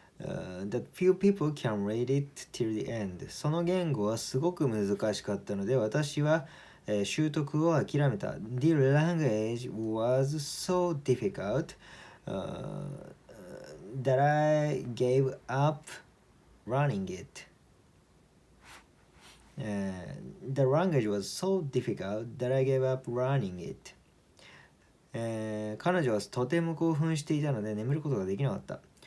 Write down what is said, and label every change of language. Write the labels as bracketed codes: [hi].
[en] that few people can read it till the end. [ja] その言語はすごく難しかったので私は、習得を諦めた。 [en] The language was so difficult、that I gave up running it. The language was so difficult that I gave up running it. [ja] 彼女はとても興奮していたので眠ることができなかった。